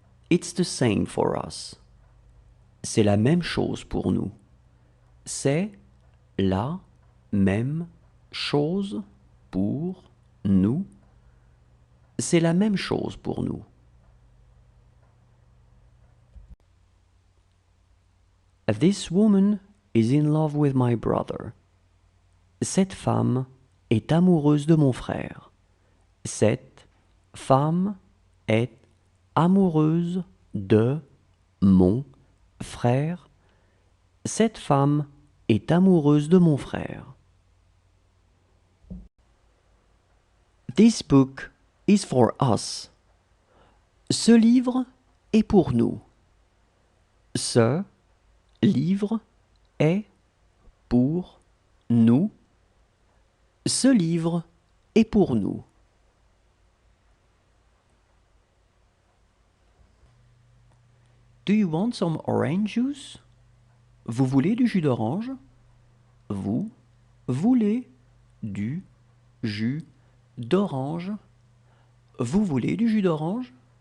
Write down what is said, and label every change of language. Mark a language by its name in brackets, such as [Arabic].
[English] It's the same for us. [French] C'est la même chose pour nous. C'est la même chose pour nous. C'est la même chose pour nous. [English] This woman is in love with my brother. [French] Cette femme est amoureuse de mon frère. Cette femme est amoureuse de mon frère. Cette femme est amoureuse de mon frère. [English] This book is for us. [French] Ce livre est pour nous. Ce livre est pour nous. Ce livre est pour nous. [English] Do you want some orange juice? [French] Vous voulez du jus d'orange? Vous voulez du jus d'orange? Vous voulez du jus d'orange?